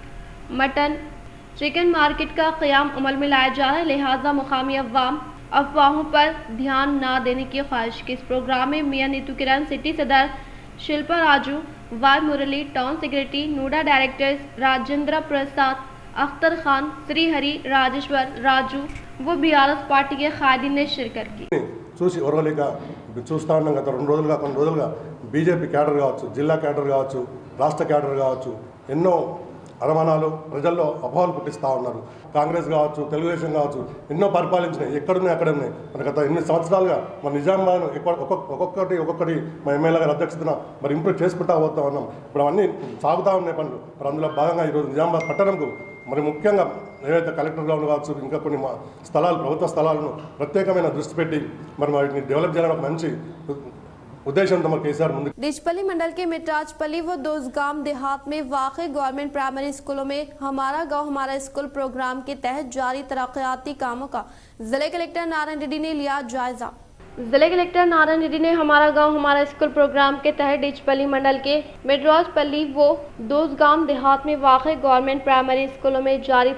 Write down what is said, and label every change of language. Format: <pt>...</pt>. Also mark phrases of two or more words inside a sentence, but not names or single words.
<ur>مٹن چکن مارکیٹ کا قیام عمل میں لایا جا رہا ہے، لہٰذا مقامی عوام افواہوں پر دھیان نہ دینے کی خواہش کی۔ اس پروگرام میں میاں نیتو کرن، سٹی صدر شلپا راجو، وائی مرلی، ٹاؤن سیکریٹری نوڈا ڈائریکٹرز راجندر پرساد، اختر خان، سری ہری، راجیشور راجو و BRS పార్టీ کے قائدین نے شرکت کی۔</ur> <te>చూసి ఓర్వలేక చూస్తూ ఉన్నాం గత కొన్ని రోజులుగా బీజేపీ క్యాడర్ కావచ్చు, జిల్లా క్యాడర్ కావచ్చు, రాష్ట్ర క్యాడర్ కావచ్చు, ఎన్నో అనుమానాలు ప్రజల్లో అపోహలు పుట్టిస్తూ ఉన్నారు. కాంగ్రెస్ కావచ్చు, తెలుగుదేశం కావచ్చు, ఎన్నో పరిపాలించినాయి, ఎక్కడున్నాయి అక్కడే ఉన్నాయి. మన గత 8 సంవత్సరాలుగా మన నిజామాబాద్ ఒక్కొక్కటి మా ఎమ్మెల్యే గారి అధ్యక్షతన మరి ఇంప్రూవ్ చేసుకుంటూ పోతా ఉన్నాం. ఇప్పుడు అవన్నీ సాగుతూ ఉన్నాయి పనులు. మరి అందులో భాగంగా ఈరోజు నిజామాబాద్ పట్టణంకు మరి ముఖ్యంగా ఏవైతే కలెక్టర్ గ్రౌండ్ కావచ్చు, ఇంకా కొన్ని స్థలాలు, ప్రభుత్వ స్థలాలను ప్రత్యేకమైన దృష్టి పెట్టి మరి వాటిని డెవలప్ చేయాలని ఒక మంచి ఉద్దేశ్య కేసీఆర్ ముందు।</te> <ur>ڈچپلی منڈل کے مٹراجپلی و دوسگام دیہات میں واقع</ur> <en>government primary schools</en> <ur>میں ہمارا گاؤں ہمارا اسکول پروگرام کے تحت جاری ترقیاتی کاموں کا ضلع کلکٹر نارائن ریڈی نے لیا جائزہ. ضلع کلکٹر نارائن ریڈی نے ہمارا گاؤں ہمارا اسکول پروگرام کے تحت ڈچپلی منڈل کے مٹراجپلی و دوسگام دیہات میں واقع</ur> <en>government primary schools</en> <ur>میں جاری</ur>